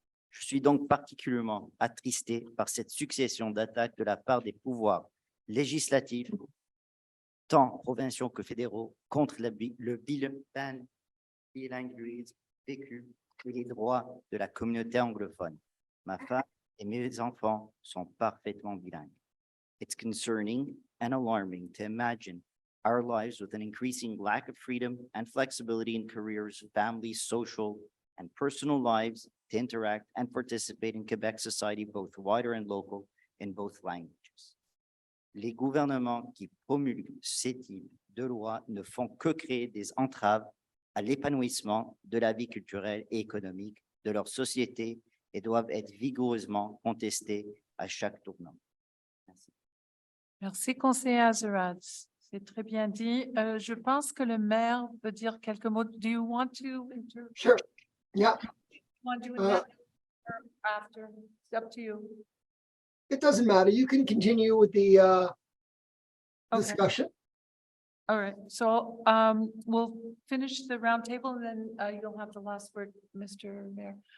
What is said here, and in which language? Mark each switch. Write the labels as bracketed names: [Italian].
[French] Je suis donc particulièrement attristé par cette succession d'attaques de la part des pouvoirs législatifs, tant provinciaux que fédéraux, contre le bilinguisme vécu et les droits de la communauté anglophone. Ma femme et mes enfants sont parfaitement bilingues. [English] It's concerning and alarming to imagine our lives with an increasing lack of freedom and flexibility in careers, families, social, and personal lives to interact and participate in Quebec society, both wider and local, in both languages. [French] Les gouvernements qui promulguent ces types de lois ne font que créer des entraves à l'épanouissement de la vie culturelle et économique de leur société et doivent être vigoureusement contestés à chaque tournant. Merci. Merci, conseiller Azurad. C'est très bien dit. Je pense que le maire veut dire quelques mots. [English] Do you want to? Sure. Yeah. Want to interrupt after? It's up to you. It doesn't matter. You can continue with the Okay. discussion. All right. So we'll finish the roundtable and then you'll have the last word, Mr. Mayor.